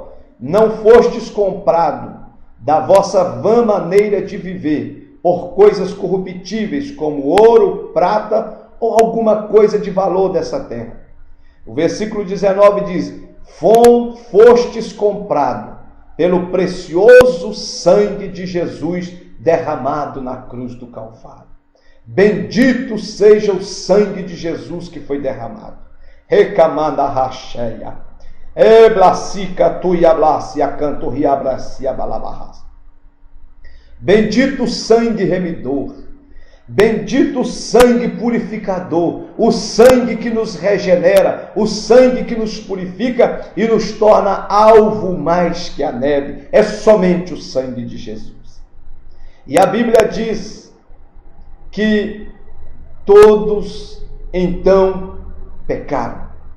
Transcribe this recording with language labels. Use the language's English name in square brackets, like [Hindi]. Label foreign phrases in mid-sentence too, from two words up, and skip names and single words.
[Portuguese] Não fostes comprado da vossa vã maneira de viver por coisas corruptíveis, como ouro, prata ou alguma coisa de valor dessa terra. O versículo 19 diz: fostes comprado pelo precioso sangue de Jesus derramado na cruz do Calvário. Bendito seja o sangue de Jesus que foi derramado. Recamanda racheia. Eblacica tuiablacia canto riabracia balabarras. Bendito sangue remidor. Bendito sangue purificador. O sangue que nos regenera. O sangue que nos purifica e nos torna alvo mais que a neve. É somente o sangue de Jesus. E a Bíblia diz que todos então pecaram.